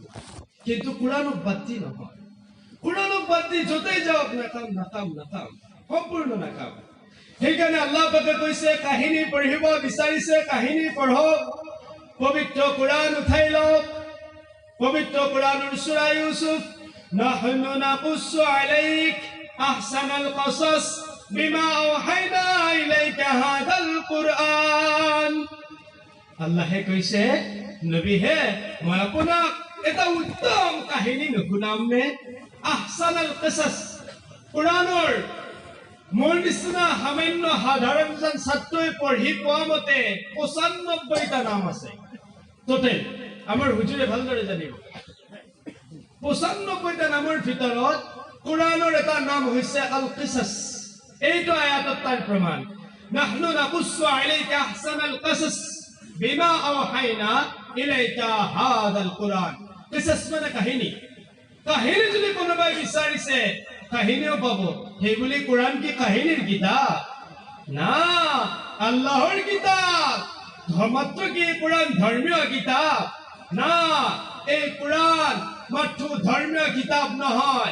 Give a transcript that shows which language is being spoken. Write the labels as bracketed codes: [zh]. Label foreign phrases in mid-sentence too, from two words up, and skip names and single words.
[as] কিন্তু কোৰানক বাদ দি নহয়। কোৰানক বাদ দি য'তেই যাওক নাকাম, সম্পূৰ্ণ নাকাম। সেইকাৰণে আল্লাহ পাকে কৈছে, কাহিনী পঢ়িব বিচাৰিছে, কাহিনী পঢ়ক। পবিত্ৰ কোৰান উঠাই লওক। পবিত্ৰ কোৰানৰ সূৰা ইউসুফ, [ar] نحن نقص عليك أحسن القصص بما أوحينا إليك هذا القرآن. [as] আল্লাহে কৈছে, নবী হে, মই আপোনাক এটা উত্তম কাহিনী নুশুনাম নে? [ar] أحسن القصص, [as] কোৰানৰ মোৰ নিচিনা সামান্য সাধাৰণ এজন ছাত্ৰই পঢ়ি পোৱা মতে 95টা নাম আছে টোটেল। আমাৰ হুজুৰে ভালদৰে জানিব। 95টা নামৰ ভিতৰত কোৰানৰ এটা নাম হৈছে [ar] القصص. [as] এইটো আয়াতত তাৰ প্ৰমাণ। [ar] نحن نقص عليك أحسن القصص بما أوحينا إليك هذا القرآن. [as] কিসাস মানে কাহিনী। কাহিনী যদি কোনোবাই বিচাৰিছে কাহিনীও পাব। সেইবুলি কোৰান কি কাহিনীৰ কিতাপ? না, আল্লাহৰ কিতাপ। মাত্ৰ কি কোৰান ধৰ্মীয় কিতাপ? না, এই কোৰান মাত্ৰ ধৰ্মীয় কিতাপ নহয়।